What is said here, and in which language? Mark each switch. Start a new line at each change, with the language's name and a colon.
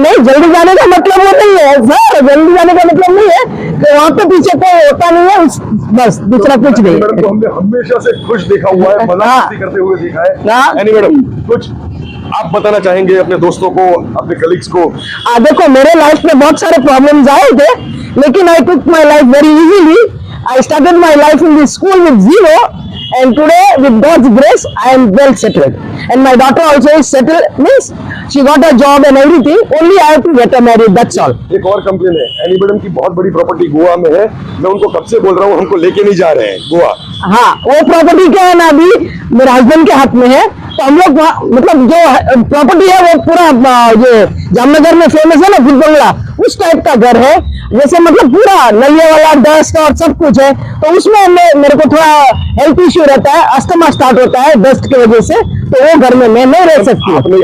Hindi: नहीं, जल्दी जाने का मतलब वो नहीं है सर, जल्दी जाने का मतलब नहीं है कि वहाँ पे पीछे कोई होता नहीं है, बस दूसरा कुछ नहीं। मैडम को हमने हमेशा से खुश देखा हुआ है, मजाक करते हुए देखा है। एनी मैडम, कुछ आप बताना चाहेंगे अपने दोस्तों को, अपने कलीग्स को? देखो, मेरे लाइफ में बहुत सारे प्रॉब्लम्स आए थे, लेकिन
English: I took my life very easily. I started my life in the school with 0, and today with God's grace I am well settled, and my daughter also is settled, means she got a job and everything, only I have to get her married, that's all.
Hindi: एक और complain है, any madam की बहुत बड़ी property Goa में है। मैं उनको कब से बोल रहा हूँ, हमको लेके नहीं जा रहे हैं गोवा। हाँ, वो प्रॉपर्टी क्या है ना, अभी मेरे हस्बैंड के हाथ में है, तो हम लोग मतलब जो प्रॉपर्टी है वो पूरा जो जामनगर में फेमस है ना भूत बंगला, उस टाइप का घर है, जैसे मतलब पूरा नलिया वाला, डस्ट और सब कुछ है, तो उसमें मेरे को थोड़ा हेल्थ इश्यू रहता है, अस्थमा स्टार्ट होता है डस्ट की वजह से, तो वो घर में मैं नहीं रह सकती।